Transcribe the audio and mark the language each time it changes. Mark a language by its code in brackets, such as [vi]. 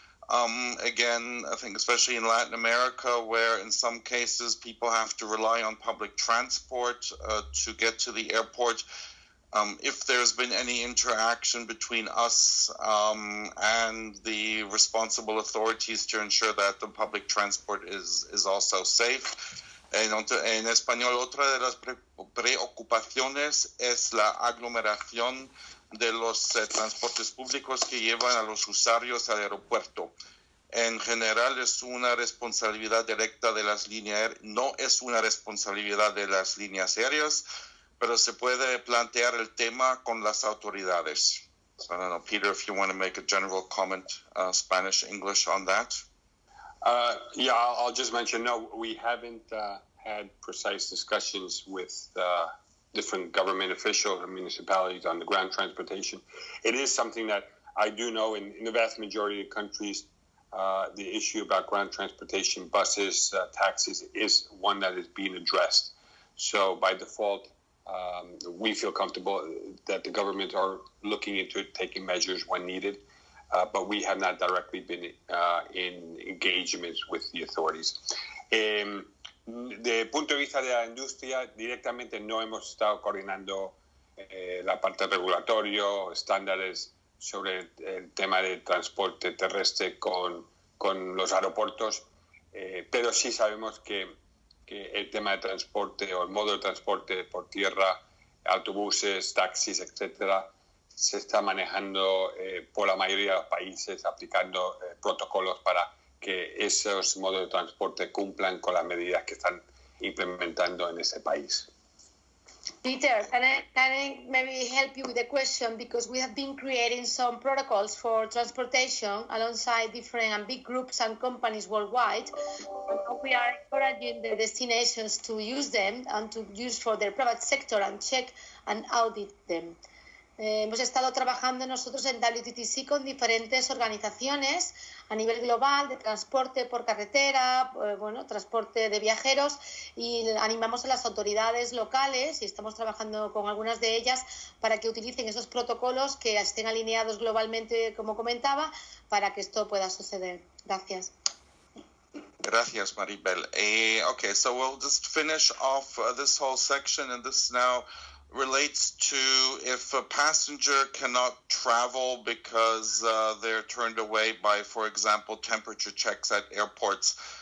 [en] Again, I think especially in Latin America, where in some cases people have to rely on public transport to get to the airport. If there's been any interaction between us and the responsible authorities to ensure that the public transport is also safe. [es] En español, otra de las preocupaciones es la aglomeración de los transportes públicos que llevan a los usuarios al aeropuerto. En general es una responsabilidad directa de las líneas, no es una responsabilidad de las líneas aéreas, pero se puede plantear el tema con las autoridades. [en] So I don't know, Peter, if you want to make a general comment, Spanish, English on that. Yeah, I'll just mention, no, we haven't had precise discussions with different government officials and municipalities on the ground transportation. It is something that I do know in the vast majority of countries, the issue about ground transportation, buses, taxis, is one that is being addressed. So by default, we feel comfortable that the government are looking into it, taking measures when needed. But we have not directly been in engagements with the authorities. [es] De punto de vista de la industria, directamente no hemos estado coordinando la parte regulatorio, estándares sobre el tema de transporte terrestre con los aeropuertos, pero sí sabemos que el tema de transporte o el modo de transporte por tierra, autobuses, taxis, etcétera, se está manejando por la mayoría de los países, aplicando protocolos para que esos modos de transporte cumplan con las medidas que están implementando en ese país. [en] Peter, can I maybe help you with a question? Because we have been creating some protocols for transportation alongside different and big groups and companies worldwide. And we are encouraging the destinations to use them and to use for their private sector and check and audit them. [es] Hemos estado trabajando nosotros en WTTC con diferentes organizaciones a nivel global de transporte por carretera, transporte de viajeros, y animamos a las autoridades locales y estamos trabajando con algunas de ellas para que utilicen esos protocolos que estén alineados globalmente, como comentaba, para que esto pueda suceder. Gracias. Gracias, Maribel. [en] Okay, so we'll just finish off this whole section, and this now relates to if a passenger cannot travel because they're turned away by, for example, temperature checks at airports.